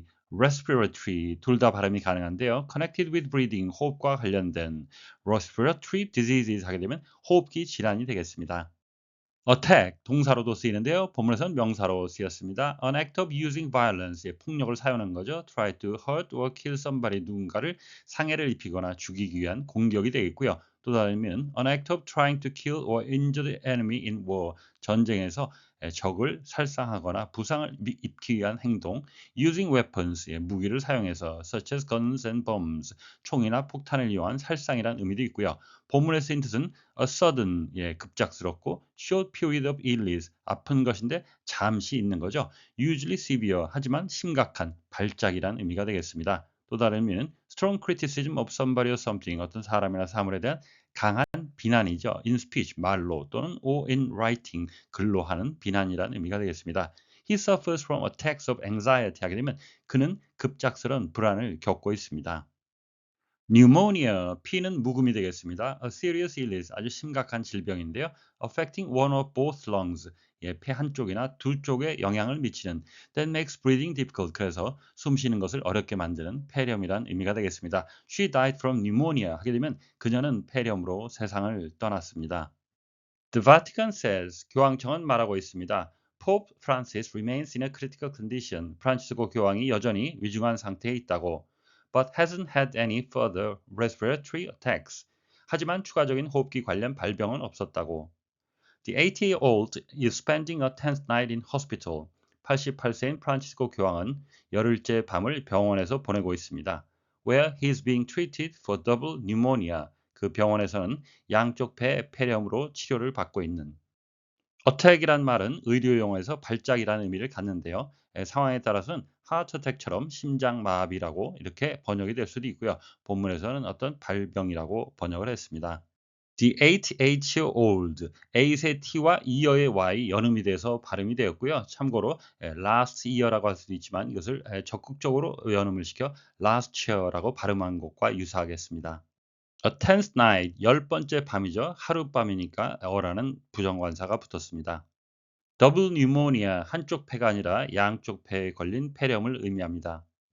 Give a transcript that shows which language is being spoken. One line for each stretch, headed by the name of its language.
English: respiratory
Korean: 둘 다 발음이 가능한데요.
English: connected with breathing
Korean: 호흡과 관련된
English: respiratory diseases
Korean: 하게 되면 호흡기 질환이 되겠습니다. attack 동사로도 쓰이는데요. 본문에서는 명사로 쓰였습니다.
English: an act of using violence
Korean: 폭력을 사용하는 거죠.
English: try to hurt or kill somebody
Korean: 누군가를 상해를 입히거나 죽이기 위한 공격이 되겠고요. 또 다른 의미는
English: an act of trying to kill or injure the enemy in war
Korean: 전쟁에서 적을 살상하거나 부상을 입히기 위한 행동
English: using weapons
Korean: 무기를 사용해서
English: such as guns and bombs
Korean: 총이나 폭탄을 이용한 살상이란 의미도 있고요. 본문에 쓰인 뜻은
English: a sudden
Korean: 급작스럽고
English: short period of illness
Korean: 아픈 것인데 잠시 있는 거죠.
English: usually severe
Korean: 하지만 심각한 발작이란 의미가 되겠습니다. 또 다른 의미는
English: strong criticism of somebody or something
Korean: 어떤 사람이나 사물에 대한 강한 비난이죠.
English: in speech
Korean: 말로 또는
English: or in writing
Korean: 글로 하는 비난이란 의미가 되겠습니다.
English: He suffers from attacks of anxiety
Korean: 하게 되면 그는 급작스러운 불안을 겪고 있습니다. pneumonia, P는 묵음이 되겠습니다.
English: A serious illness,
Korean: 아주 심각한 질병인데요.
English: affecting one or both lungs,
Korean: 폐 한쪽이나 두 쪽에 영향을 미치는
English: that makes breathing difficult,
Korean: 그래서 숨 쉬는 것을 어렵게 만드는 폐렴이란 의미가 되겠습니다.
English: She died from pneumonia
Korean: 하게 되면 그녀는 폐렴으로 세상을 떠났습니다.
English: The Vatican says,
Korean: 교황청은 말하고 있습니다.
English: Pope Francis remains in a critical condition.
Korean: 프란치스코 교황이 여전히 위중한 상태에 있다고.
English: But hasn't had any further respiratory attacks.
Korean: 하지만 추가적인 호흡기 관련 발병은 없었다고.
English: The 80-year-old is spending a 10th night in hospital.
Korean: 88세인 프란치스코 교황은 열흘째 밤을 병원에서 보내고 있습니다.
English: Where he is being treated for double pneumonia.
Korean: 그 병원에서는 양쪽 폐 폐렴으로 치료를 받고 있는. attack이란 말은 의료 용어에서 발작이라는 의미를 갖는데요. 상황에 따라서는 heart attack처럼 심장마비라고 이렇게 번역이 될 수도 있고요. 본문에서는 어떤 발병이라고 번역을 했습니다.
English: The 88-year-old,
Korean: 8의 T와 year의 Y 연음이 돼서 발음이 되었고요. 참고로 last year라고 할 수도 있지만 이것을 적극적으로 연음을 시켜 last year라고 발음한 것과 유사하겠습니다.
English: A tenth night,
Korean: 10번째 밤이죠. 하룻밤이니까 어라는 부정관사가 붙었습니다.
English: Double pneumonia,
Korean: 한쪽 폐가 아니라 양쪽 폐에 걸린 폐렴을 의미합니다.